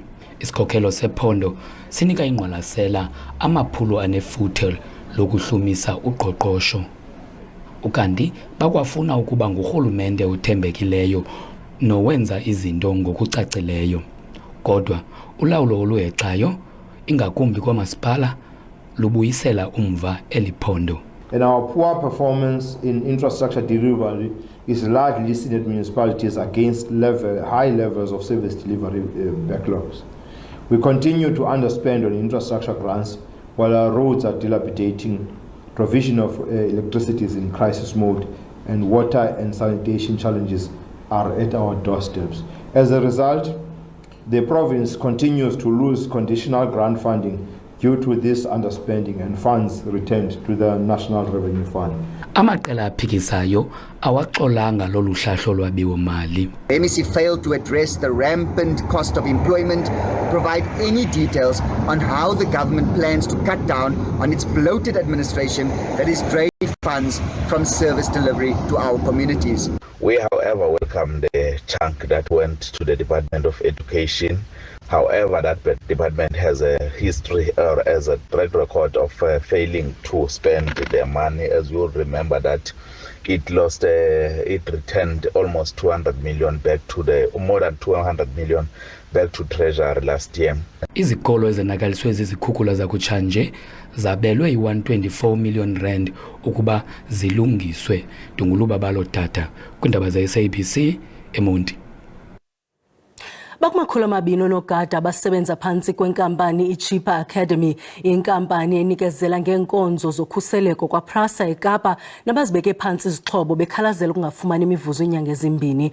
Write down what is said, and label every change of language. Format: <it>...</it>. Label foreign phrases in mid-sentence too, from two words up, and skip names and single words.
<xh>Isikhokhelo sephondo sinika ingqwalasela amaphulo anefuthe lokuhlumisa uqoqosho. Ukanti bakwafuna ukuba ngurhulumente othembekileyo nowenza izinto ngokucacileyo. Kodwa ulawulo oluhexayo ingakumbi kwamasipala lubuyisela umva eliphondo.</xh> <en>And our poor performance in infrastructure delivery is largely seen at municipalities against high levels of service delivery backlogs. We continue to underspend on infrastructure grants while our roads are dilapidating, provision of electricity is in crisis mode, and water and sanitation challenges are at our doorsteps. As a result, the province continues to lose conditional grant funding due to this underspending and funds returned to the National Revenue Fund.</en> <xh>Amaqela aphikisayo awaxolanga lolu hlahlo lwabiwo mali.</xh> <en>MEC failed to address the rampant cost of employment, provide any details on how the government plans to cut down on its bloated administration that is draining funds from service delivery to our communities. We, however, welcome the chunk that went to the Department of Education. However, that department has a history or as a track record of failing to spend their money. As you will remember that it returned almost 200 million back to more than 200 million back to Treasury last year.</en> <xh>Izikolo ezenakaliswe zizikhukhula zakutshanje zabelwe i-124 million rand ukuba zilungiswe. Dunguluba balo tata kwindaba zeSABC eMonti. Bakumakhulu amabini oonogada abasebenza phantsi kwenkampani iChipper Academy, inkampani enikezela ngeenkonzo zokhuseleko kwaPrasa eKapa, nabazibeke phantsi izixhobo bekhalazela ukungafumani imivuzo iinyanga ezimbini.</xh>